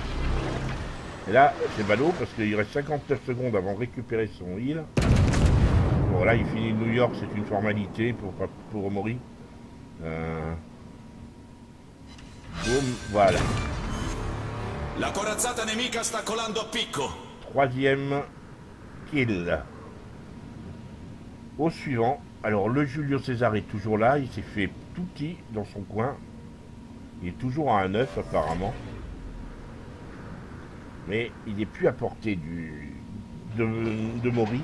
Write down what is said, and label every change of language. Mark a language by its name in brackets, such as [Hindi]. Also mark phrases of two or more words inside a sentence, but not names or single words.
[French] Et là, c'est ballot parce qu'il reste 59 secondes avant de récupérer son heal. Bon, là, il finit New York, c'est une formalité pour Maury. Boum, voilà. [Italian] La corazzata nemica sta colando a picco. [French] Troisième kill. Au suivant, alors le Julio César est toujours là, il s'est fait tout petit dans son coin. Il est toujours à un 9 apparemment. Mais il n'est plus à portée de Maury.